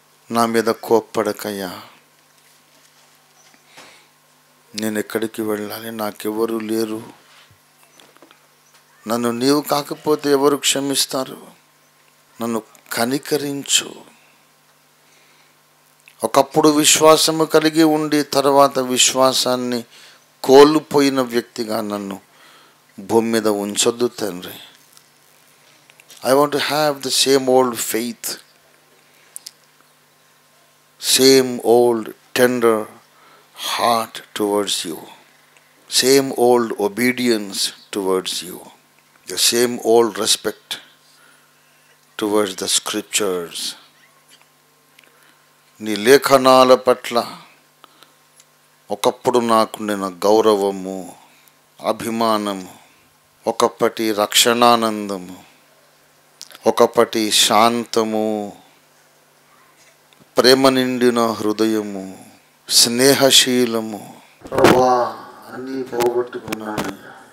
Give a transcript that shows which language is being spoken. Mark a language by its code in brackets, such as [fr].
[te] నా మీద కోప్పడకయ్యా, నేను ఎక్కడికి వెళ్ళాలి, నాకెవరు లేరు, నన్ను నీవు కాకపోతే ఎవరు క్షమిస్తారు, నన్ను కనికరించు. ఒకప్పుడు విశ్వాసము కలిగి ఉండి తర్వాత విశ్వాసాన్ని కోల్పోయిన వ్యక్తిగా నన్ను భూమి మీద ఉంచొద్దు తండ్రి. [en] I want to have the same old faith, same old tender heart towards you, same old obedience towards you, the same old respect towards the scriptures. [te] నీ లేఖనాల పట్ల ఒకప్పుడు నాకుండిన గౌరవము, అభిమానము, ఒకప్పటి రక్షణానందము, ఒకప్పటి శాంతము, ప్రేమ నిండిన హృదయము, స్నేహశీలము, ప్రభువా అన్నీ పోగొట్టుకున్నాను.